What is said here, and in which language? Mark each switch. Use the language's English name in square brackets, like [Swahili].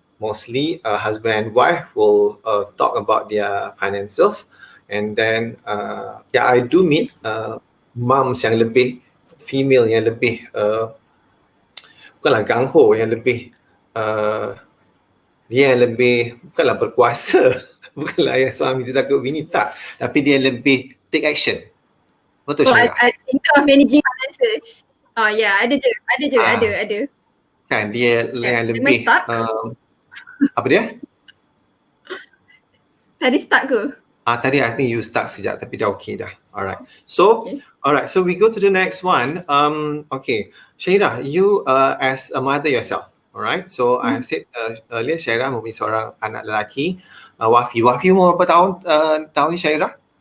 [English] Mostly husband and wife will talk about their finances, and then I do meet moms [Malay] yang lebih female, yang lebih bukanlah gangho, yang lebih dia yang lebih bukanlah berkuasa, bukanlah yang suami tu takut bini, tak, tapi dia lebih [English] take action. [Malay] Betul Syarah? [English] In terms of managing finances. [Malay] Ada je. Kan dia yang lebih apa dia? Tadi start ke? Tadi [English] I think you start [Malay] sekejap, tapi dah okay dah. [English] Alright. So, alright. So we go to the next one. Okay, Syairah, you as a mother yourself, alright. So I have said earlier, Syairah [Malay] mempunyai seorang anak lelaki. Wafi umur berapa tahun ni Syairah?